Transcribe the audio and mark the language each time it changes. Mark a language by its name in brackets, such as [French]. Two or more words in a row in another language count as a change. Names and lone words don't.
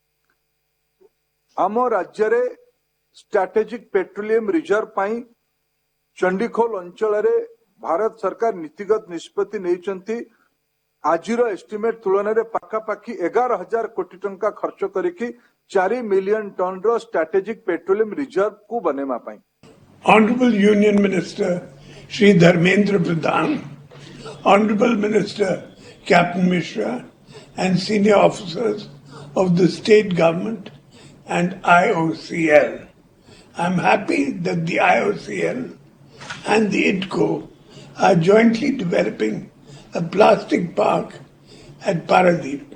[Odia] ଆମ ରାଜ୍ୟ ରେ [English] strategic petroleum reserve [Odia] ପାଇଁ ଚଣ୍ଡିଖୋଲ ଅଞ୍ଚଳ ରେ ଭାରତ ସରକାର ନୀତିଗତ ନିଷ୍ପତ୍ତି ନେଇଛନ୍ତି ଆଜିର ଏଷ୍ଟିମେଟ ତୁଳନା ରେ ପାଖାପାଖି 11,000 କୋଟି ଟଙ୍କା ଖର୍ଚ୍ଚ କରିକି 4 [English] million ton [Odia] ର [English] strategic petroleum reserve [Odia] କୁ ବନେଇବା ପାଇଁ [English] Honorable Union Minister Shri Dharmendra Pradhan, Honorable Minister Captain Mishra and senior officers of the state government and IOCL. I'm happy that the IOCL and the IDCO are jointly developing a plastic park at Paradeep.